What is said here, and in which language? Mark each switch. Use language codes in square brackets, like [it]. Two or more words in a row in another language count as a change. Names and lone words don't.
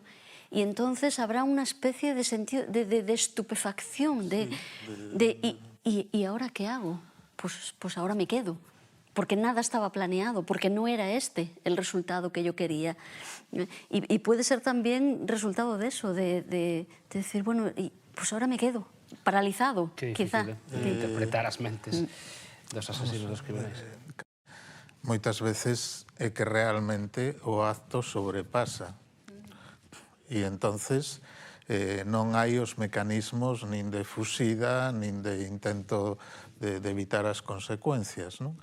[es] Y entonces habrá una especie de sentido de estupefacción, ¿y ahora qué hago? Pues ahora me quedo. Porque nada estaba planeado, porque no era este el resultado que yo quería. Y puede ser también resultado de eso, de decir, bueno, pues ahora me quedo, paralizado, quizá. [gl] Interpretar as mentes dos asesinos dos criminais. Moitas veces é que realmente o acto sobrepasa. E entonces non hai os mecanismos nin de fuxida, nin de intento de evitar as consecuencias, non?